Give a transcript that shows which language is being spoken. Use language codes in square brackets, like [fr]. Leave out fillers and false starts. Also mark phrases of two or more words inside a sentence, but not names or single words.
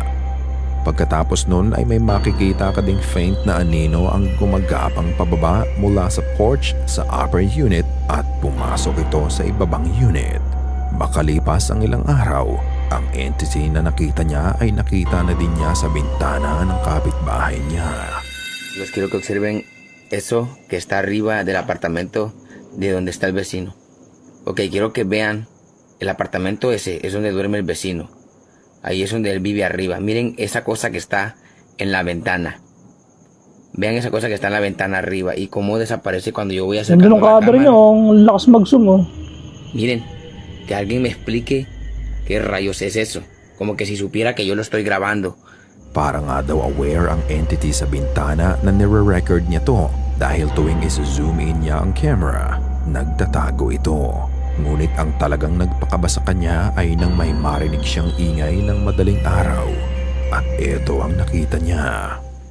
[tl] Pagkatapos nun ay may makikita ka ding faint na anino ang gumagapang pababa mula sa porch sa upper unit at pumasok ito sa ibabang unit. Makalipas ang ilang araw, ang entity na nakita niya ay nakita na din niya sa bintana ng kapitbahay niya. [es] Los quiero que observen eso que está arriba del apartamento de donde está el vecino. Ok, quiero que vean el apartamento ese, es donde duerme el vecino. Ahí es donde él vive arriba. Miren esa cosa que está en la ventana. Vean esa cosa que está en la ventana arriba y cómo desaparece cuando yo voy a acercar [tl] Nandun ang [es] la [tl] camera niya, [es] cámara. [tl] ang lakas mag-zoom oh. [es] Miren, que alguien me explique qué rayos es eso. Como que si supiera que yo lo estoy grabando. [tl] Para nga daw aware ang entity sa bintana na nire-record niya to dahil tuwing isa-zoom in niya ang camera, nagtatago ito. Ngunit ang talagang nagpakaba sa kanya ay nang may marinig siyang ingay ng madaling araw. At ito ang nakita niya.